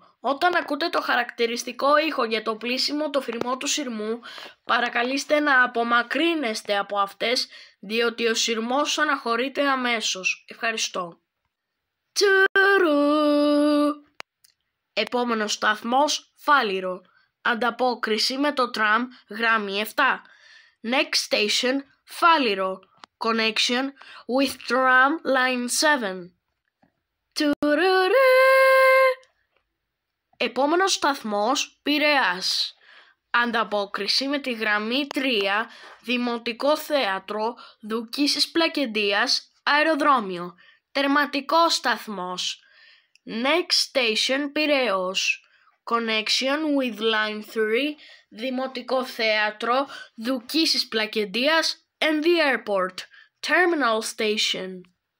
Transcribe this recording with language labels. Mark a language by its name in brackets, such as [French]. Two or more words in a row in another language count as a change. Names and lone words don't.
[Greek] Όταν ακούτε το χαρακτηριστικό ήχο για το πλήσιμο το φυρμό του σειρμού, παρακαλείστε να απομακρύνεστε από αυτές, διότι ο σειρμός αναχωρείται αμέσως. Ευχαριστώ. Τουρου. Επόμενος σταθμός Φάληρο. Ανταπόκριση με το τραμ γραμμή 7. [English] Next station Φάληρο. Connection with tram line 7. [Greek] Επόμενος σταθμός Πειραιάς. Ανταπόκριση με τη γραμμή 3, Δημοτικό Θέατρο, Δουκίσης Πλακεντίας, Αεροδρόμιο. Τερματικός σταθμός. [English] Next station Πειραιώς. Connection with line 3, Δημοτικό Θέατρο, Δουκίσης Πλακεντίας and the airport. Terminal station.